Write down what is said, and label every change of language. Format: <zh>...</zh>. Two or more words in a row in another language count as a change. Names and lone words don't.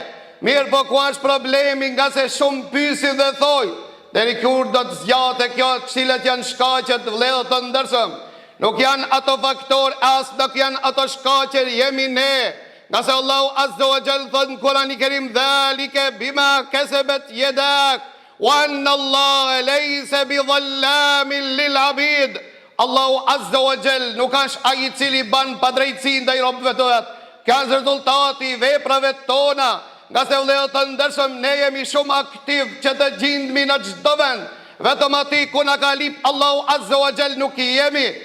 <sq>Mirë po ku është problemi, nga se shumë pysin dhe thoj, deri kur do të zgjate kjo, cilat janë shkaqet, vëllezër të ndershëm. Nuk janë ato faktor, as nuk janë ato shkaqet, jemi ne. Nga se Allahu</sq> <ar>عز وجل</ar> <sq>thot në Kur'anin e Kerim,</sq> <ar>ذلك بما كسبت يداك وأن الله ليس بظلام للعبيد.</ar> <sq>Allahu</sq> <ar>عز وجل</ar> <sq>nuk është ai i cili ban padrejtësi ndaj robëve të vet. Kjo është rezultati i veprave tona. Nga se vëllezër të ndershëm, ne jemi shumë aktiv që të gjindemi në çdo vend. Vetëm aty ku na ka lip Allahu</sq> <ar>عز وجل</ar> <sq>nuk i jemi.</sq>